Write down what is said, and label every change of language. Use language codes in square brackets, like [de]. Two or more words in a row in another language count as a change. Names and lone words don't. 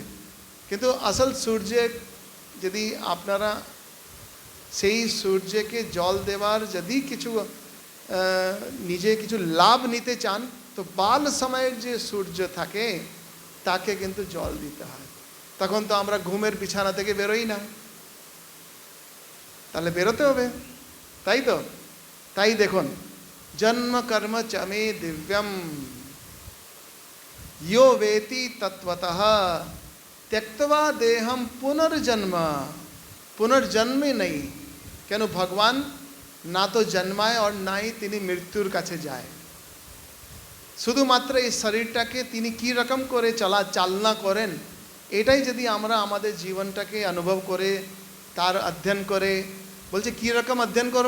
[bn] কিন্তু আসল সূর্যে যদি আপনারা সেই সূর্যকে জল দেওয়ার যদি কিছু নিজে কিছু লাভ নিতে চান, তো বাল সময়ের যে সূর্য থাকে তাকে কিন্তু জল দিতে হয়। তখন তো আমরা ঘুমের বিছানা থেকে বেরোই না, তাহলে বেরোতে হবে, তাই তো? তাই দেখুন, [sa] জন্ম কর্ম চমে দিব্যম यो वेति तत्वतः त्यक्त्वा देहम पुनर्जन्म। पुनर्जन्मे नहीं। কেন? [bn] ভগবান না তো জন্মায় আর নাই তিনি মৃত্যুর কাছে যায়। শুধুমাত্র এই শরীরটাকে তিনি কি রকম করে চালনা করেন এটাই যদি আমরা আমাদের জীবনটাকে অনুভব করে তার অধ্যয়ন করে, বলছে কি রকম অধ্যয়ন করব?